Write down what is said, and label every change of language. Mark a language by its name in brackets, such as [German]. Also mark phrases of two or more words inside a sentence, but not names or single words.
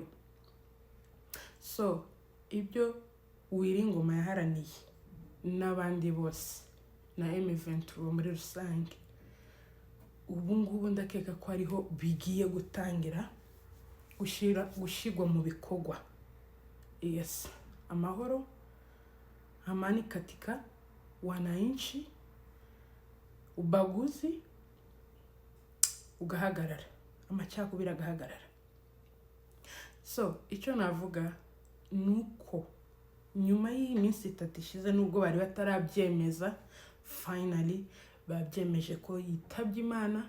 [Kinyarwanda] So, ibyo Uwiringoma yaharaniye n'abandi bose na M23 muri rusange, ubu ngubu ndakeka ko ariho bigiye gutangira gushigwa mu bikorwa. Yes, amahoro, [Swahili] amani katika wananchi, [Kinyarwanda] ubaguzi ugahagarara, amacakubiri agahagarara. So, icyo navuga nuko nyuma y'iminsi 3 ishize, nubwo bari batarabyemeza, finally babyemeje ko yitabye Imana.